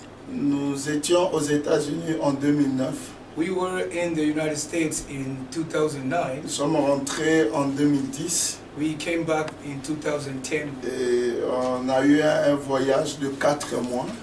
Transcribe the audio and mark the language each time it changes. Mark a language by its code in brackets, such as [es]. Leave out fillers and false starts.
[fr] Nous étions aux États-Unis en 2009. [en] We were in the United States in 2009. [fr] Nous sommes rentrés en 2010 [en] We came back in 2010. [fr] et on a eu un voyage de 4 mois.